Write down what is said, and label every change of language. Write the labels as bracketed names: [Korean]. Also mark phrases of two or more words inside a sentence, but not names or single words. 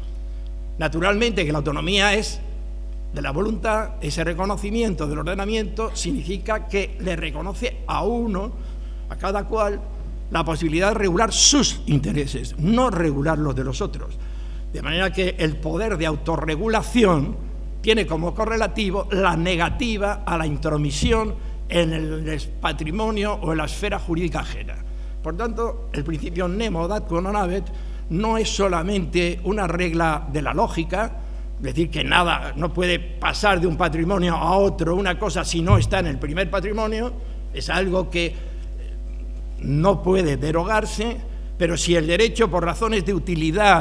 [Spanish] Naturalmente que la autonomía es de la voluntad, ese reconocimiento del ordenamiento significa que le reconoce a uno, a cada cual, la posibilidad de regular sus intereses, no regular los de los otros. De manera que el poder de autorregulación tiene como correlativo la negativa a la intromisión en el patrimonio o en la esfera jurídica ajena. Por tanto, el principio [Latin] nemo dat quo non habet [Spanish] no es solamente una regla de la lógica, es decir, que nada, no puede pasar de un patrimonio a otro una cosa si no está en el primer patrimonio, es algo que no puede derogarse, pero si el derecho, por razones de utilidad,